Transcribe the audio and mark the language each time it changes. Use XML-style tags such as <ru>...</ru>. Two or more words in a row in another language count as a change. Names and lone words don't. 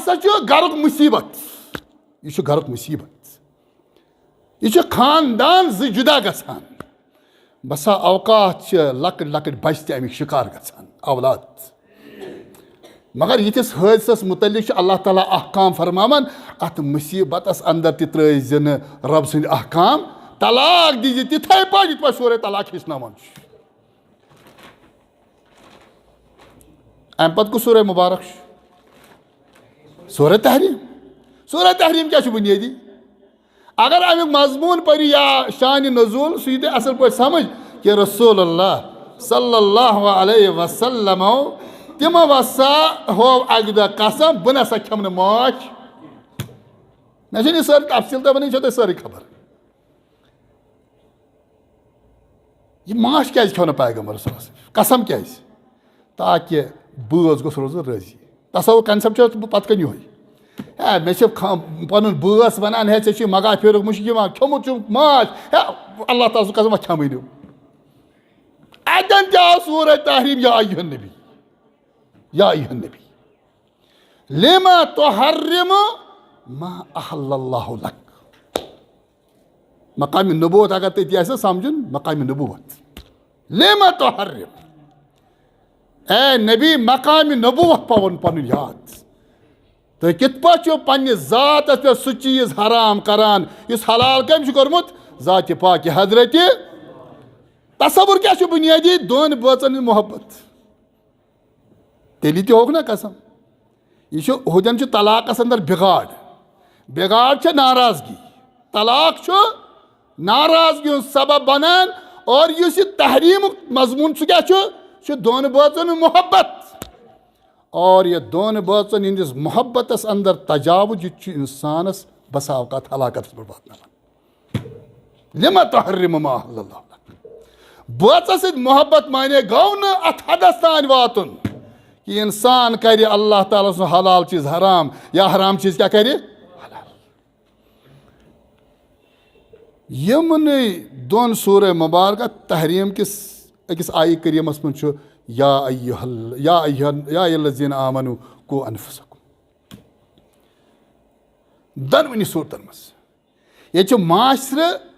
<ks>ہسا چھُ گرُک مُصیبت یہِ چھُ گرُک مُصیبت یہِ چھُ خاندان زٕ جُدا گژھان بسا اوقات چھِ لۄکٕٹۍ لۄکٕٹۍ بچہِ تہِ امیِکۍ شِکار گژھان اولاد مگر یِتھِس حٲدثس متعلق چھُ اللہ تعالیٰ احکام فرماوان اتھ مُصیبتس اندر تہِ ترٲے زِ نہٕ رۄب سٕنٛدۍ احکام طلاق دِزِ تِتھے پٲٹھۍ یِتھ پٲٹھۍ سورے طلاق ہیٚچھناوان چھُ امہِ پتہٕ کُس سورہ مبارک چھُ سورہ تحریٖم کیٛاہ چھُ بُنیٲدی اگر امیُک مضموٗن پٔرِو یا شانہِ نزوٗل سُہ یی تۄہہِ اصل پٲٹھۍ سمجھ کہ رسول اللہ</ks> <ar>صلی اللہ علیہ وسلمو</ar> <ks>تِمو ہسا ہوو اکہِ دۄہ قسم بہٕ نسا کھٮ۪مہٕ نہٕ ماچھ مےٚ چھَنہٕ یہِ سٲرٕے تفصیٖل تہِ ونٕنۍ یہِ چھو تۄہہِ سٲرٕے خبر یہِ ماچھ کیٛازِ کھیوٚو نہٕ پیغمبر</ks> <ar>صلی اللہ علیہ وسلم</ar> <ks>قسم کیٛازِ تاکہِ بٲژ گوٚژھ روزُن رٲضی تصوُر کنسیپٹ چھُ پتہٕ کَنہِ یِہوے ہے مےٚ چھِ پنُن بٲژ ونان ہے ژےٚ چھُے مگاہ پھیرُک مُشک یِوان کھیوٚمُت چھُکھ ماچھ ہے اللہ تعالیٰ سُنٛد قسم وۄنۍ کھٮ۪مٕے نہٕ اتٮ۪ن تہِ آو سورہ تحریٖم</ks> <ar>یا ایُہا النبی یا ایُہا النبی لِما تُحرِّمُ ما احل اللہ لک</ar> <ks>مقامِ نبوت اگر تٔتی آسہِ سمجھُن مقامِ نبوت</ks> <ar>لِما تُحرِّم</ar> <ur>اے نبی</ur> <ks>مقامِ نبوت پاوُن پنُن یاد تُہۍ کِتھ پٲٹھۍ چھِو پننِس ذاتس پٮ۪ٹھ سُہ چیٖز حرام کران یُس حلال کٔمۍ چھُ کوٚرمُت ذاتِ پاکہِ حضرتِ تصوُر کیٛاہ چھُ بُنیٲدی دۄن بٲژن ہٕنٛز محبت تیٚلی تہِ ہووُکھ نا قسم یہِ چھُ ہُتٮ۪ن چھُ طلاقس انٛدر بِگاڑ چھےٚ ناراضگی طلاق چھُ ناراضگی ہُنٛد سبب بنان اور یُس یہِ تحریٖمُک مضموٗن سُہ کیٛاہ چھُ یہِ چھُ دۄن بٲژن ہُنٛد محبت اور یہِ دۄن بٲژن ہٕنٛدِس محبتس انٛدر تجاوُز یہِ چھُ انسانس بسا اوقات ہلاکتس پٮ۪ٹھ واتناوان</ks> <ar>لِما تُحرِّمُ ما احل اللہ لک</ar> <ks>بٲژس سۭتۍ محبت مانے گوٚو نہٕ اتھ حدس تانۍ واتُن کہ انسان کرِ اللہ تعالیٰ سُنٛد حلال چیٖز حرام یا حرام چیٖز کیٛاہ کرِ حلال یِمنٕے دۄن سورہ مبارکہ تحریٖم کِس أکِس آیہِ کریٖمس منٛز چھُ</ks> <ar>یا الذیٖنَ آمنوٗ قوٗ انفسکم</ar> <ks>دۄنوٕنی صوٗرتن منٛز ییٚتہِ چھُ معاشرٕ</ks>